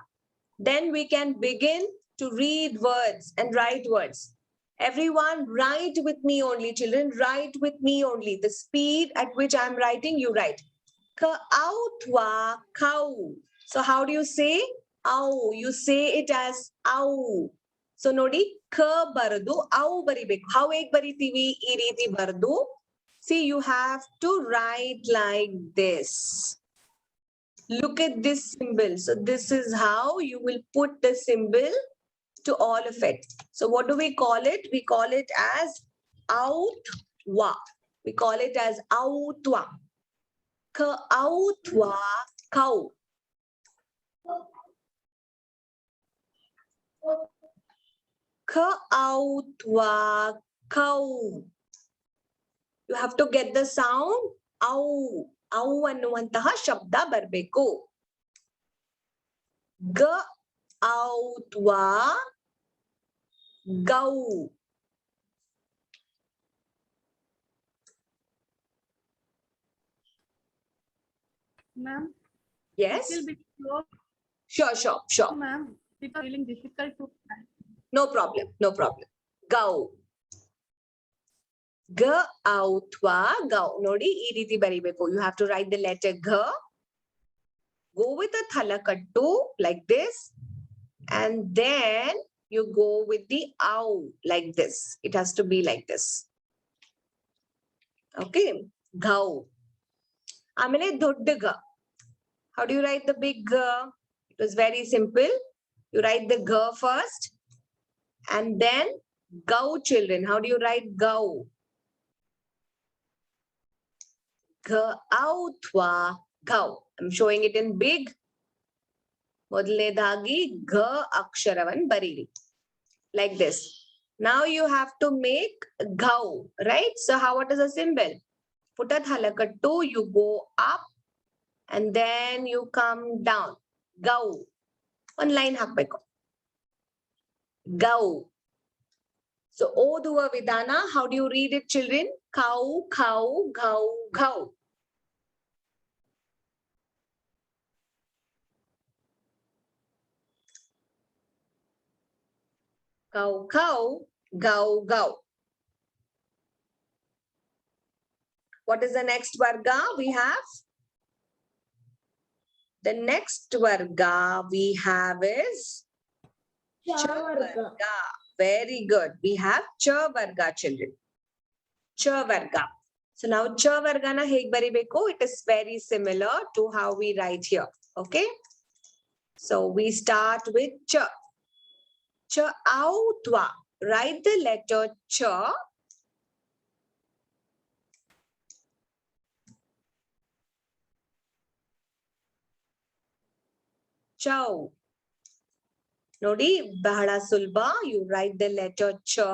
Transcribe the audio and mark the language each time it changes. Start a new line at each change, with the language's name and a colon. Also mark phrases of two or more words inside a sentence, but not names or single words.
English: Then we can begin to read words and write words. Everyone write with me only, children. Write with me only. The speed at which I'm writing, you write. Ka-autwa, cow. So how do you say? Ow. You say it as ow.
Kannada: So ನೋಡಿ, ಕ ಬರೆದು, ಔ ಬರೀಬೇಕು. ಹೇಗೆ ಬರೀತೀವಿ, ಈ ರೀತಿ ಬರೆದು.
English: See, you have to write like this. Look at this symbol. So this is how you will put the symbol to all of it. So what do we call it? We call it as Autwa. We call it as Autwa. Ka-autwa, cow. Ka-autwa, cow. You have to get the sound.
Kannada: Ow. Ow ಅನ್ನುವಂತಹ ಶಬ್ದ ಬರಬೇಕು.
English: Ga-autwa, gau. Ma'am, Yes? it will be slow, Sure. ma'am. It is feeling difficult to type. No problem. Gau. Ga-autwa, gau.
Kannada: ನೋಡಿ, ಈ ರೀತಿ ಬರೀಬೇಕು.
English: You have to write the letter G. Go with a thalakattu like this. And then you go with the ow like this. It has to be like this. Okay. Gau.
Kannada: ಆಮೇಲೆ ದೊಡ್ಡ G.
English: How do you write the big G? It was very simple. You write the G first. And then gau, children. How do you write gau? Ga-autwa, gau. I'm showing it in big.
Kannada: ಮೊದಲನೇದಾಗಿ ಘ ಅಕ್ಷರವನ್ನು ಬರೀರಿ.
English: Like this. Now you have to make gau, right? So what is the symbol? Put a thalakattu, you go up and then you come down.
Kannada: Gau.
English: One line
Kannada: ಹಾಕ್ಬೇಕು. Gau. So ಓದುವ ವಿಧಾನ,
English: how do you read it, children? Cow, cow, gau, gau. Cow, cow, gau, gau. What is the next varga we have? The next varga we have is cha varga. Very good. We have cha varga, children.
Kannada: ಚ ವರ್ಗ.
English: So now
Kannada: ಚ ವರ್ಗನ ಹೇಗ್ ಬರೀಬೇಕು.
English: It is very similar to how we write here. Okay. So we start with cha. Cha-autwa. Write the letter cha. Chow.
Kannada: ನೋಡಿ, ಬಹಳ ಸುಲಭ.
English: You write the letter cha.